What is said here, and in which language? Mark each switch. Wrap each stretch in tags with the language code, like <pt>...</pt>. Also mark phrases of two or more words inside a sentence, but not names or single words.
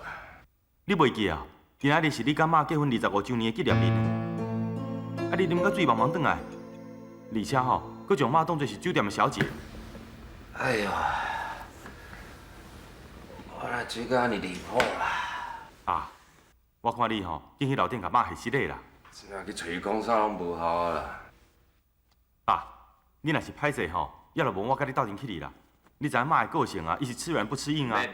<nan>你袂记啊？今仔日是你甲妈结婚25周年的纪念日，啊，你啉到醉茫茫转来，而且吼，佮将妈当作是酒店的小姐。哎呦，我哪醉到安尼离谱啦！啊，我看你吼，进去楼顶甲妈下失礼啦。真正去找伊讲啥拢无效啊啦！爸，你若是歹势吼，要就无我甲你斗阵去哩啦。你知影妈的个性啊，伊是吃软不吃硬啊。</nan>